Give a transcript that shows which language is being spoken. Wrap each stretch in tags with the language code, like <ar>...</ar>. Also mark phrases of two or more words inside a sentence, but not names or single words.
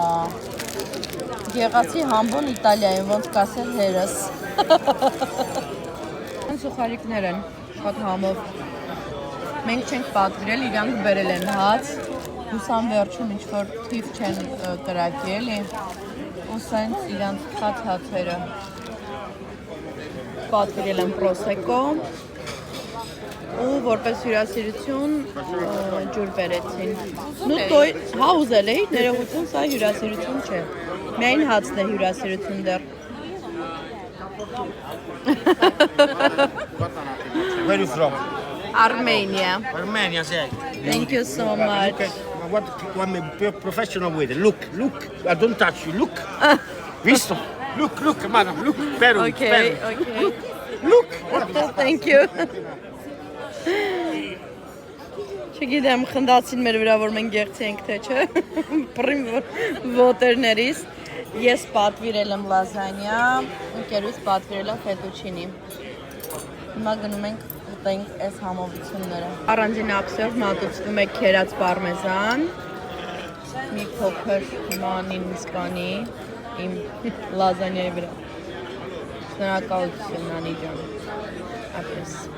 <hy>Գեղացի համբոն Իտալիայում, ոնց կասել հերս։ Սուխարիկներ են, շատ համով։ Մենք չենք պատվիրել, իրանք բերել են հաց, հուսամ վերջում ինչ-որ թիվ չեն կրակի, էլի, ու սենց իրանք խած հացերը։ Պատվիրել են պրոսեկո, ու որպես հյուրասիրություն ջուր բերեցին։ Հա ուզել էի, ներողություն, սա հյուրասիրություն չէ։ Միայն հացն է հյուրասիրություն դեռ։</hy> <en>Where are you from? Armenia. Armenia, say. Thank you so much. What I'm a professional with it. Look, I don't touch you. Look. Visto? Look, madam, look. Peru. Okay. Look. Thank you.</en> <hy>Չգիտեմ, խնդացին մեր վրա, որ մենք գեղցի ենք, թե չէ, պրիմ ոտերներից, ես պատվիրել եմ լազանյա, ընկերուց պատվիրել եմ ֆետուչինի, հիմա գնում ենք ուտենք այս համովությունները, առանձին ափսով մատուցվում է քերած պարմեզան, մի փոքր մանին միսկանի, իմ լազանյայի վրա, շնորհակալություն Նանի ջան, ապրես</hy>